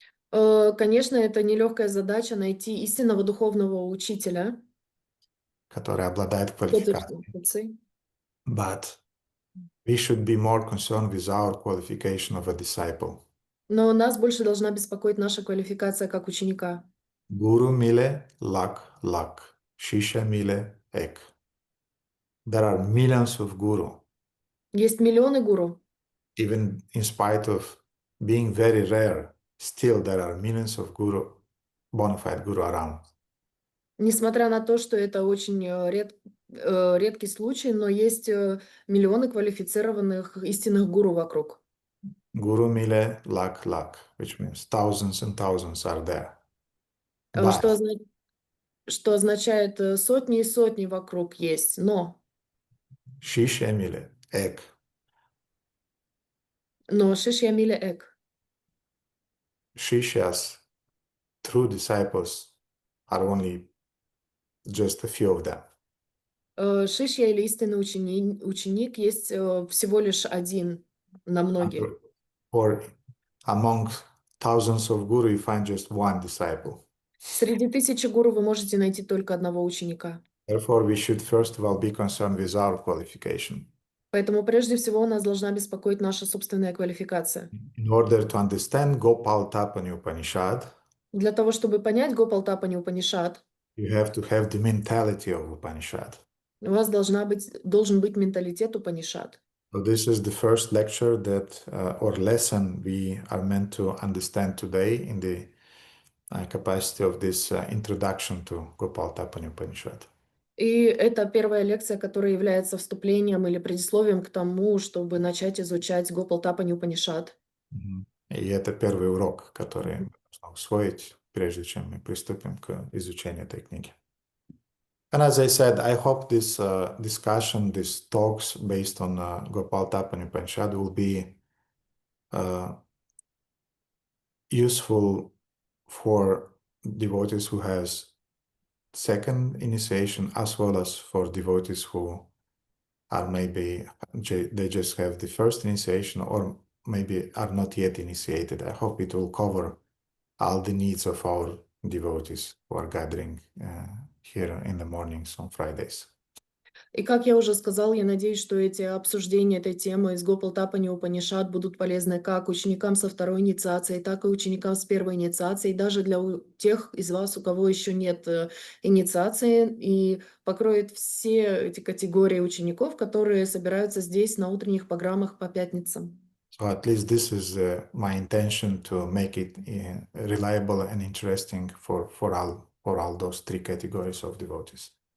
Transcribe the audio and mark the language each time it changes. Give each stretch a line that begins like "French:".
Russian: Конечно, это нелегкая задача найти истинного духовного учителя, который обладает который квалификацией.
English: But we should be more concerned with our qualification of a disciple.
Russian: Но нас больше должна беспокоить наша квалификация как ученика.
Hindi: Guru mile lakh, Shishya mile ek.
English: There are millions of guru.
Russian: Есть миллионы гуру.
English: Even in spite of being very rare, still there are millions of guru, bona fide guru around.
Russian: Несмотря на то, что это очень редкий случай, но есть миллионы квалифицированных истинных гуру вокруг.
Hindi: Guru mile lakh,
English: which means thousands and thousands are there.
Russian: Что означает сотни и сотни вокруг есть, но
Hindi: Shishya mile ek. Но Шишья миле эк.
English: Shishyas, true disciples, are only just a few of them.
Russian: Шишья или истинный ученик есть всего лишь один на многих.
English: Or among thousands of guru, you find just one disciple.
Russian: Среди тысячи гуру вы можете найти только одного ученика.
English: Therefore, we should first of all be concerned with our qualification.
Russian: Поэтому прежде всего нас должна беспокоить наша собственная квалификация.
English: In order to understand Gopal Tapani Upanishad,
Russian: Для того, чтобы понять Гопал Тапани Упанишад,
English: you have to have the mentality of Upanishad.
Russian: у вас должен быть менталитет Упанишад.
English: So this is the first lecture that or lesson we are meant to understand today in the capacity of this introduction to Gopal Tapani Upanishad.
Russian: И это первая лекция, которая является вступлением или предисловием к тому, чтобы начать изучать Гопал Тапани Упанишад. И это первый урок, который нужно усвоить, прежде чем мы приступим к изучению этой книги.
English: And as I said, I hope this discussion, these talks based on Gopal Tapani Upanishad will be useful for devotees who has second initiation, as well as for devotees who are maybe they just have the first initiation or maybe are not yet initiated. I hope it will cover all the needs of our devotees who are gathering here in the mornings on Fridays.
Russian: И как я уже сказал, я надеюсь, что эти обсуждения этой темы из Гопал Тапани Упанишад будут полезны как ученикам со второй инициацией, так и ученикам с первой инициацией, даже для тех из вас, у кого еще нет инициации, и покроет все эти категории учеников, которые собираются здесь на утренних программах по пятницам.
English: So at least this is my intention to make it reliable and interesting for all those three categories of devotees.